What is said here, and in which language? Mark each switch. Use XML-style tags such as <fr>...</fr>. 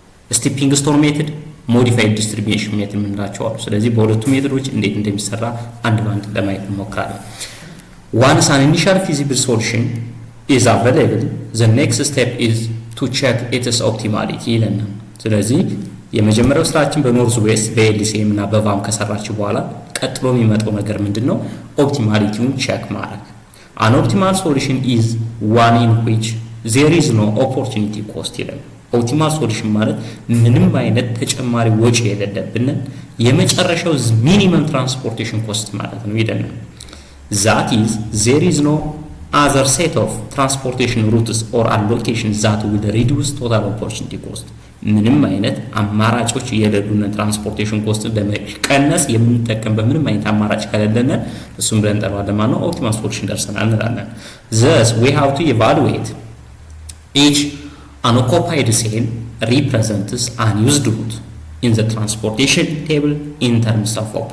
<am>ስቲፒንግ ስቶን ሜቶድ፣ ሞዲፋይድ ዲስትሪቢዩሽን ሜቶድ የምንላቸው አሉ። ስለዚህ በሁለቱ ሜቶዶች እንዴት እንደሚሰራ አንድ ባንድ ለማየት እንሞክራለን።</am> <en>Once an initial feasible solution is available, the next step is to check its optimality</en> <am>ይለናል። ስለዚህ የመጀመሪያው ስራችን በኖርዝ ዌስት በኤልሲኤም እና በቫም ከሰራችሁ በኋላ ቀጥሎ የሚመጣው ነገር ምንድነው? ኦፕቲማሊቲውን ቼክ ማድረግ።</am> <en>An optimal solution is one in which there is no opportunity cost</en> <am>ይለናል። ኦፕቲማል ሶሉሽን ማለት ምንም አይነት ተጨማሪ ወጪ የሌለብን የመጨረሻው ሚኒመም ትራንስፖርቴሽን ኮስት ማለት ነው ይለናል።</am> <en>That is, there is no other set of transportation routes or allocations that will reduce total opportunity cost.</en> <am>ምንም አይነት አማራጮች የሌሉን ትራንስፖርቴሽን ኮስት ለመቀነስ የምንጠቀም በምንም አይነት አማራጭ ከሌለን እሱም ብለን እንጠራዋለን ማለት ነው ኦፕቲማል ሶሉሽን ደርሰናል እንላለን።</am> <en>Thus, we have to evaluate each unoccupied cell represents unused route in the transportation table in terms of op.</en>